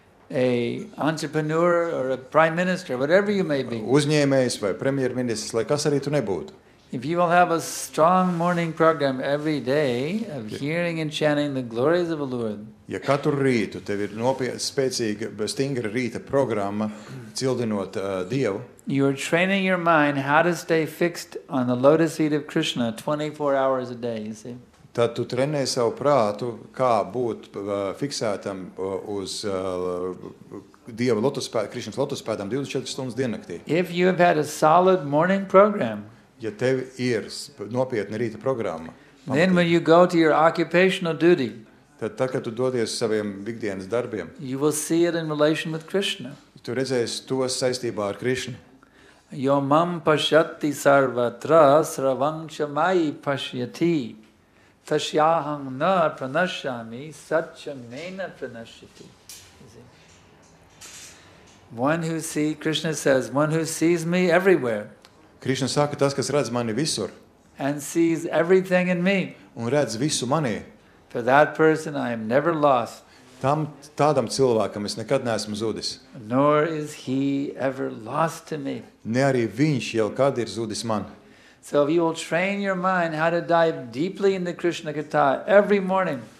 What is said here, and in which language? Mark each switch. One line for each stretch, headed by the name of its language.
English: a entrepreneur or a prime minister, whatever you may be.
Latvian: uzņēmējs vai premjerministrs, lai kas arī tu nebūtu.
English: If you will have a strong morning program every day of hearing and chanting the glories of the Lord,
Latvian: Ja katru rītu tev ir spēcīga, stingra rīta programma, cildinot Dievu,
English: you are training your mind how to stay fixed on the lotus feet of Krishna 24 hours a day, you see.
Latvian: tad tu trenē savu prātu, kā būt fiksētam uz Dieva Krišnas lotuspēdām 24 stundas diennaktī.
English: If you have had a solid morning program,
Latvian: Ja tev ir nopietna rīta programma,
English: then when you go to your occupational duty,
Latvian: tad, kad tu dodies saviem ikdienas darbiem,
English: you will see it in relation with Krishna.
Latvian: tu redzēsi to saistībā ar Krišnu.
Sanskrit: Yo mam pashyati sarvatra sravang chamai pashyati Tasyaham na pranashyami satchamena pranashyati.
English: One who sees, Krishna says, one who sees me everywhere.
Latvian: Krišna saka, tas, kas redz mani visur
English: And sees everything in me.
Latvian: un redz visu manī,
English: For that person I am never lost.
Latvian: tādam cilvēkam es nekad neesmu zudis.
English: Nor is he ever lost to me.
Latvian: Ne arī viņš jau kad ir zudis man.
English: So if you will train your mind how to dive deeply into Krishna Katha every morning,